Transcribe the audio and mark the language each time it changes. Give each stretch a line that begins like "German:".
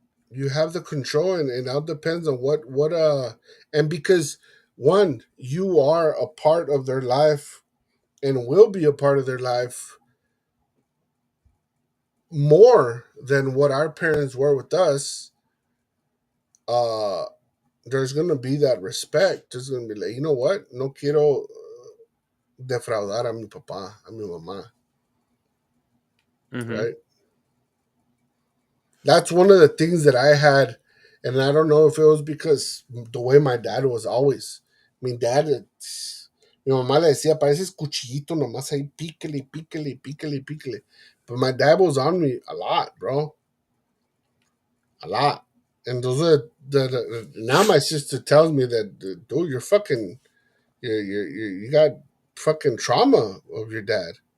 English: You have the control, and it all depends on and because one, you are a part of their life and will be a part of their life more than what our parents were with us. There's gonna be that respect. There's gonna be like, you know what?
Spanish: No quiero defraudar a mi papá, a mi mamá, Mm-hmm.
English: right? That's one of the things that I had, and I don't know if it was because the way my dad was always.
Spanish: Mi dad, mi mamá le decía, pareces cuchillito nomás ahí, píquele, píquele, píquele, píquele.
English: But my dad was on me a lot, bro, a lot. And those are now my sister tells me that, dude, you're fucking, you got fucking trauma of your dad.